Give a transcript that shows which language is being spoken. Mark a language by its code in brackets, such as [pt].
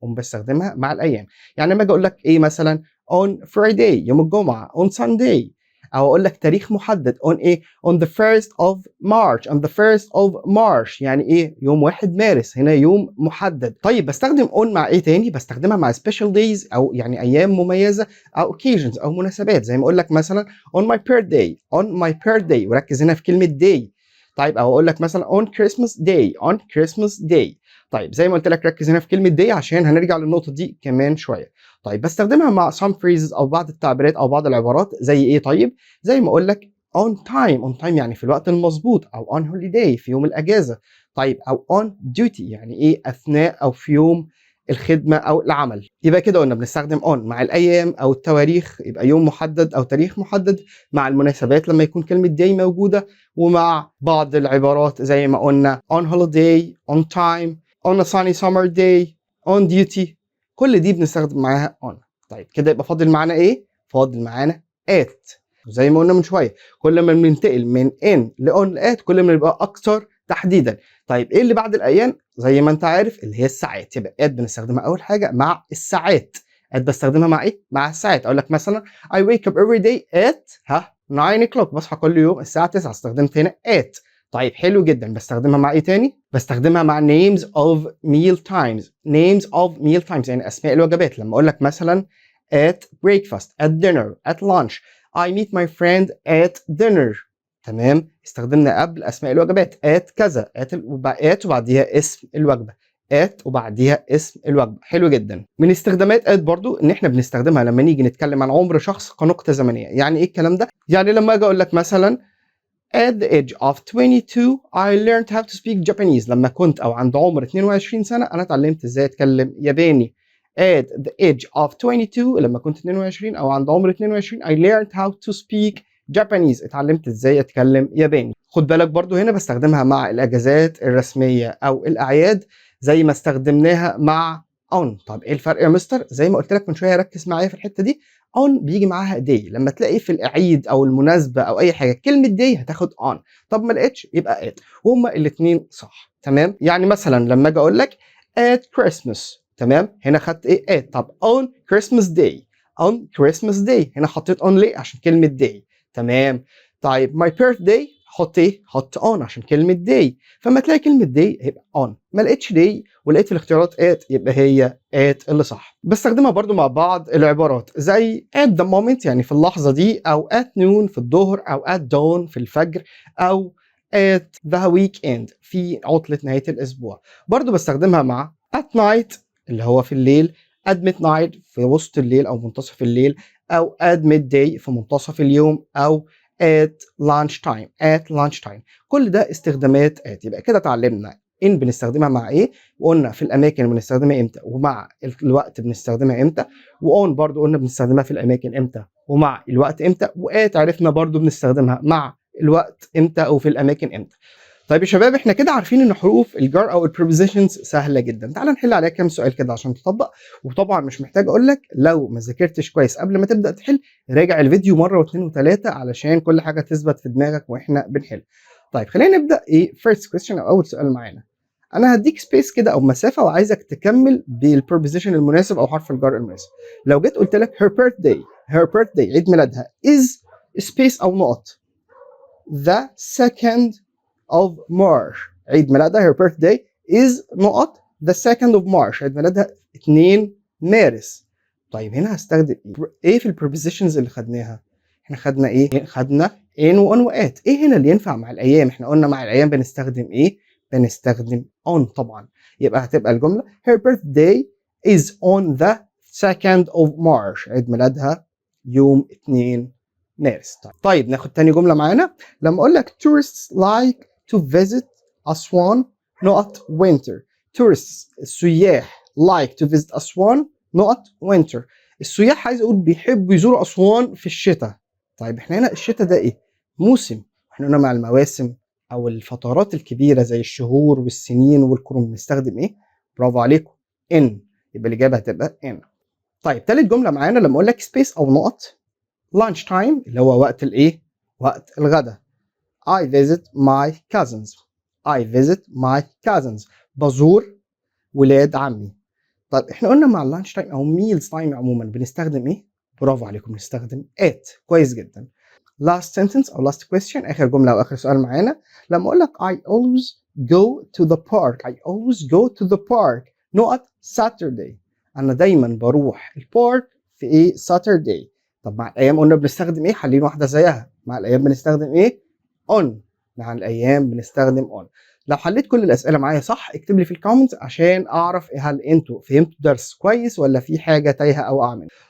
[ar] on بستخدمها مع الايام. يعني لما اجي اقول لك ايه مثلا on Friday يوم الجمعه، on Sunday، او اقول لك تاريخ محدد on ايه؟ on the 1st of March، on the 1st of March يعني ايه؟ يوم 1 مارس. هنا يوم محدد. طيب بستخدم on مع ايه تاني؟ بستخدمها مع special days او يعني ايام مميزه، او occasions او مناسبات. زي ما اقول لك مثلا on my birthday، on my birthday، وركز هنا في كلمه day. طيب او اقول لك مثلا on Christmas day، on Christmas day. طيب زي ما قلت لك ركز هنا في كلمه day عشان هنرجع للنقطه دي كمان شويه. طيب بستخدمها مع some phrases او بعض التعبيرات او بعض العبارات. زي ايه طيب؟ زي ما اقول لك on time، on time يعني في الوقت المظبوط، او on holiday في يوم الاجازه. طيب او on duty يعني ايه؟ اثناء او في يوم الخدمه او العمل. يبقى كده قلنا بنستخدم on مع الايام او التواريخ، يبقى يوم محدد او تاريخ محدد، مع المناسبات لما يكون كلمه day موجوده، ومع بعض العبارات زي ما قلنا on holiday، on time، on a sunny summer day، on duty. كل دي بنستخدم معاها on. طيب كده يبقى فاضل معانا ايه؟ فاضل معانا at. وزي ما قلنا من شويه كل ما بننتقل من in ل on ل at كل ما نبقى اكثر تحديدا. طيب ايه اللي بعد الايام؟ زي ما انت عارف اللي هي الساعات، يبقى ات بنستخدمها اول حاجه مع الساعات. ات بستخدمها مع ايه؟ مع الساعات. اقول لك مثلا I wake up every day at 9 o'clock، بصحى كل يوم الساعه 9، استخدمت هنا at. طيب حلو جدا، بستخدمها مع ايه تاني؟ بستخدمها مع names of meal times. [en] names of meal times يعني اسماء الوجبات. لما اقول لك مثلا at breakfast, at dinner, at lunch. I meet my friend at dinner. [ar] تمام، استخدمنا قبل اسماء الوجبات at كذا، at وبعديها اسم الوجبه. at وبعديها اسم الوجبه. حلو جدا. من استخدامات at برضو ان احنا بنستخدمها لما نيجي نتكلم عن عمر شخص كنقطه زمنيه. يعني ايه الكلام ده؟ يعني لما اجي اقول لك مثلا at the age of 22 I learned how to speak Japanese. لما كنت او عند عمر 22 سنه انا اتعلمت ازاي اتكلم ياباني. [en] at the age of 22 لما كنت 22 او عند عمر 22 I learned how to speak Japanese. [ar] اتعلمت ازاي اتكلم ياباني. خد بالك برضو هنا بستخدمها مع الاجازات الرسميه او الاعياد زي ما استخدمناها مع on. طب ايه الفرق يا مستر؟ زي ما قلت لك من شويه، ركز معايا في الحته دي. on بيجي معاها day. لما تلاقي في العيد او المناسبه او اي حاجه كلمه day هتاخد on. طب ما لقيتش يبقى at، وهما الاثنين صح. تمام. يعني مثلا لما اجي اقول لك at Christmas، تمام، هنا خدت ايه؟ at. طب on Christmas day، on Christmas day هنا حطيت on ليه؟ عشان كلمه day. تمام. طيب my birthday حط ايه؟ حط on عشان كلمه day. فما تلاقي كلمه day هيبقى on. ما لقيتش day ولقيت في الاختيارات at يبقى هي at اللي صح. بستخدمها برضو مع بعض العبارات زي at the moment يعني في اللحظة دي، أو at noon في الظهر، أو at dawn في الفجر، أو at the weekend في عطلة نهاية الأسبوع. برضو بستخدمها مع at night اللي هو في الليل، at midnight في وسط الليل أو منتصف الليل، أو at midday في منتصف اليوم، أو at lunch time. at lunch time كل ده استخدامات at. يبقى كده اتعلمنا ان بنستخدمها مع ايه، وقلنا في الاماكن بنستخدمها امتى، ومع الوقت بنستخدمها امتى، واون برضو قلنا بنستخدمها في الاماكن امتى ومع الوقت امتى، وات عرفنا برضو بنستخدمها مع الوقت امتى وفي الاماكن امتى. طيب يا شباب احنا كده عارفين ان حروف الجر او البريبوزيشنز سهله جدا. تعال نحل عليها كام سؤال كده عشان تطبق. وطبعا مش محتاج اقول لك لو ما ذاكرتش كويس قبل ما تبدا تحل، راجع الفيديو مره واثنين وثلاثه علشان كل حاجه تثبت في دماغك واحنا بنحل. طيب خلينا نبدا ايه first question او اول سؤال معانا. انا هديك سبيس كده او مسافه وعايزك تكمل بالبريبوزيشن المناسب او حرف الجر المناسب. [en] لو جيت قلت لك her birthday، her birthday عيد ميلادها is سبيس او نقط the second of March. عيد ميلادها her birthday is نقط the second of March. [ar] عيد ميلادها 2 مارس. طيب هنا هستخدم ايه في البريبوزيشنز اللي خدناها؟ احنا خدنا ايه؟ خدنا in و on و at. ايه هنا اللي ينفع مع الايام؟ احنا قلنا مع الايام بنستخدم ايه؟ بنستخدم on طبعا. [en] يبقى هتبقى الجمله her birthday is on the 2nd of March. [ar] عيد ميلادها يوم 2 مارس. طيب ناخد تاني جمله معانا. [en] لما اقول لك tourists like to visit Aswan نقط winter. tourists السياح like to visit أسوان نقط winter. [ar] السياح عايز اقول بيحبوا يزوروا أسوان في الشتاء. طيب احنا هنا الشتاء ده ايه؟ موسم. احنا هنا مع المواسم او الفترات الكبيره زي الشهور والسنين والقرون بنستخدم ايه؟ برافو عليكم ان. يبقى الاجابه هتبقى ان. طيب تالت جمله معانا لما اقول لك سبيس او نقط lunch time اللي هو وقت الايه؟ وقت الغداء. [en] I visit my cousins. I visit my cousins. [ar] بزور ولاد عمي. طيب احنا قلنا مع اللانش تايم او ميلز تايم عموما بنستخدم ايه؟ برافو عليكم بنستخدم at. كويس جدا. last sentence او last question اخر جمله او اخر سؤال معانا. [en] لما اقول لك I always go to the park. I always go to the park نقط Saturday. [ar] انا دايما بروح البارك في ايه؟ Saturday. طب مع الايام قلنا بنستخدم ايه؟ حالين واحده زيها. مع الايام بنستخدم ايه؟ on. مع الايام بنستخدم on. لو حليت كل الاسئله معايا صح اكتب لي في الكومنت عشان اعرف هل انتوا فهمتوا الدرس كويس ولا في حاجه تايهه او اعمل.